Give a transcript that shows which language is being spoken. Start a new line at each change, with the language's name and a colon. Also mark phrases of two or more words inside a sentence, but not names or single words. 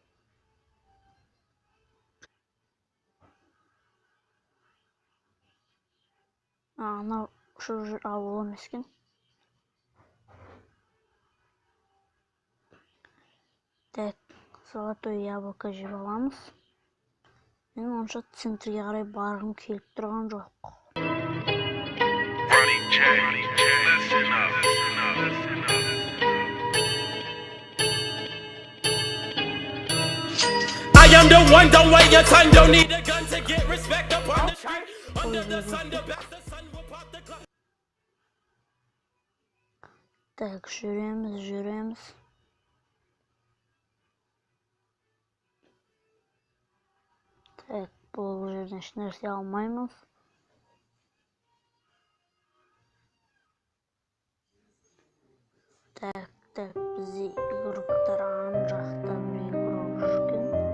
Kazakh: Анау жүр ауыл емес екен.
Russian: Так, золотой яблоко
Kazakh: жеп аламыз. Мен онша центрге қарай барғым келіп тұрған жоқ.
English: I am the one, don't wait your time, don't need a gun to get respect upon the street. Under the sun, the best the sun will pop the clock.
Kazakh: Так, жүреміз. Так, бұл жерден ешнәрсе алмаймыз. Так, бізде игроктар ан жақта бір игрок жүрген.